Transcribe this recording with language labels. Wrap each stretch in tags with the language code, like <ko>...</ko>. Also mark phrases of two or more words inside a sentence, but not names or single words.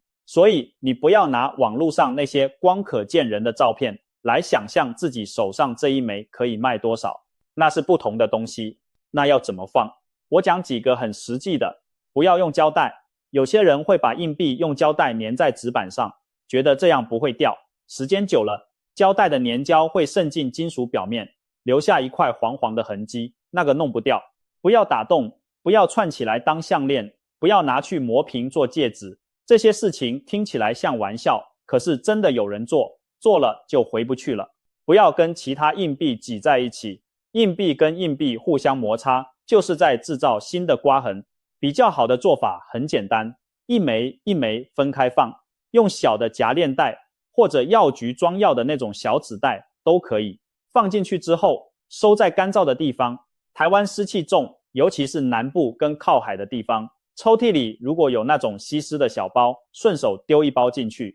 <zh>所以你不要拿網絡上那些光可見人的照片來想象自己手上這一枚可以賣多少，那是不同的東西。那要怎麼放？我講幾個很實際的，不要用膠帶。有些人會把硬幣用膠帶粘在紙板上，覺得這樣不會掉。時間久了，膠帶的粘膠會滲進金屬表面，留下一塊黃黃的痕跡，那個弄不掉。不要打洞，不要串起來當項鏈，不要拿去磨平做戒指。這些事情聽起來像玩笑，可是真的有人做，做了就回不去了。不要跟其他硬幣擠在一起，硬幣跟硬幣互相摩擦，就是在制造新的刮痕。比較好的做法很簡單，一枚一枚分開放，用小的夾鏈袋或者藥局裝藥的那種小紙袋都可以。放進去之後，收在乾燥的地方。台灣濕氣重，尤其是南部跟靠海的地方，抽屜裡如果有那種吸濕的小包，順手丟一包進去。</zh>